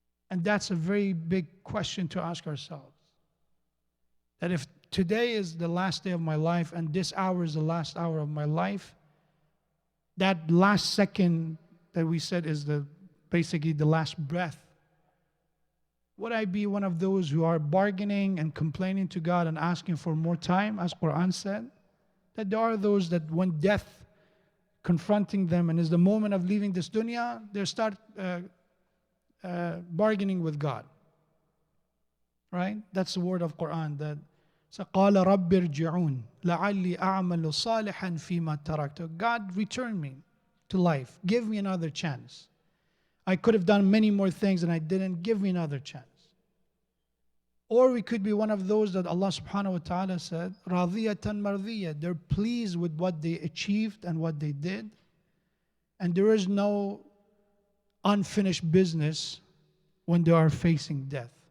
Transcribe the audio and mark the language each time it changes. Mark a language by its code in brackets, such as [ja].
[en] And that's a very big question to ask ourselves. That if today is the last day of my life and this hour is the last hour of my life, that last second that we said is basically the last breath, would I be one of those who are bargaining and complaining to God and asking for more time, as Quran said? That there are those that when death confronting them and is the moment of leaving this dunya, they start bargaining with God. Right? That's the word of Quran that [ar] قَالَ رَبِّ ارْجِعُونَ لَعَلِّي أَعْمَلُ صَالِحًا فِي مَا تَرَكْتُ. [en] God, return me to life. Give me another chance. I could have done many more things and I didn't. Give me another chance. Or we could be one of those that Allah subhanahu wa ta'ala said, radhiyatan mardhiya. They're pleased with what they achieved and what they did. And there is no unfinished business when they are facing death.